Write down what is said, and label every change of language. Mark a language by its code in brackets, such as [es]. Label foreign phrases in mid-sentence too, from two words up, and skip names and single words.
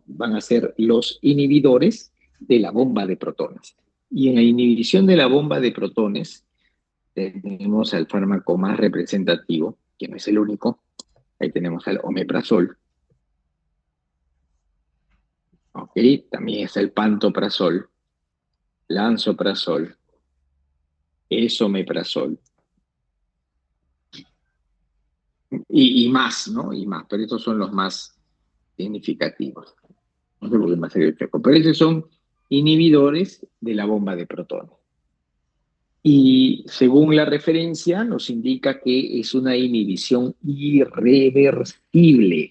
[es] Van a ser los inhibidores de la bomba de protones. Y en la inhibición de la bomba de protones tenemos al fármaco más representativo, que no es el único. Ahí tenemos al omeprazol. ¿Ok? También está el pantoprazol, lansoprazol, esomeprazol. Y más, ¿no? Y más, pero estos son los más significativos. No sé por qué más se choco, pero esos son inhibidores de la bomba de protones. Y según la referencia, nos indica que es una inhibición irreversible.